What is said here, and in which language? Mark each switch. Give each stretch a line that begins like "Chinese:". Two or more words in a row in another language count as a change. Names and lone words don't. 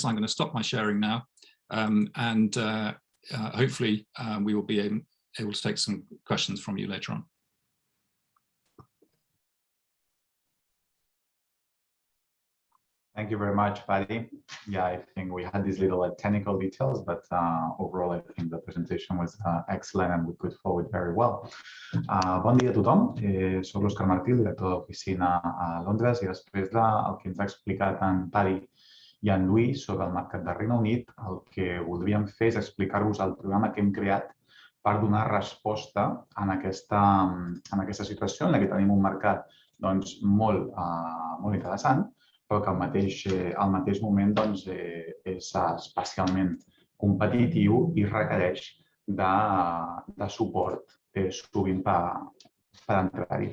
English: I'm going to stop my sharing now. And hopefully we will be able to take some questions from you later on. Thank you very much, Paddy. Yeah, I think we had these little technical details, but overall, I think the presentation was excellent and we put forward very well.
Catalan: Bon dia a tothom. Soc l'Òscar Martí, el director d'oficina a Londres, i després del que ens ha explicat en Paddy i en Lluís sobre el mercat del Regne Unit, el que voldríem fer és explicar-vos el programa que hem creat per donar resposta en aquesta situació en què tenim un mercat doncs, molt interessant, però que al mateix moment doncs, és especialment competitiu i requereix de suport sovint per entrar-hi.